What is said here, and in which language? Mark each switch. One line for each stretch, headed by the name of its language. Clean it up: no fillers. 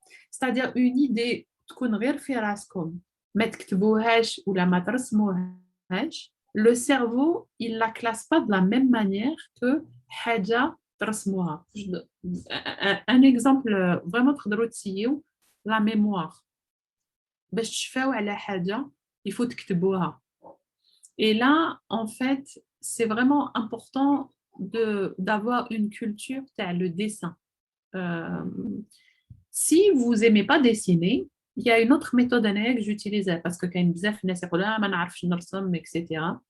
French: C'est-à-dire une idée
Arabic: تكون غير في راسكم ما تكتبوهاش ولا ما ترسموهاش,
French: le cerveau, il la classe pas de la même manière que
Arabic: حاجة ترسموها.
French: Un exemple vraiment
Arabic: تقدروا تسيو
French: la mémoire.
Arabic: باش تشفاو على حاجة
French: il faut
Arabic: تكتبوها.
French: Et là, en fait, c'est vraiment important d'avoir une culture, le dessin. Si vous n'aimez pas dessiner, il y a une autre méthode que j'utilisais parce que quand etc.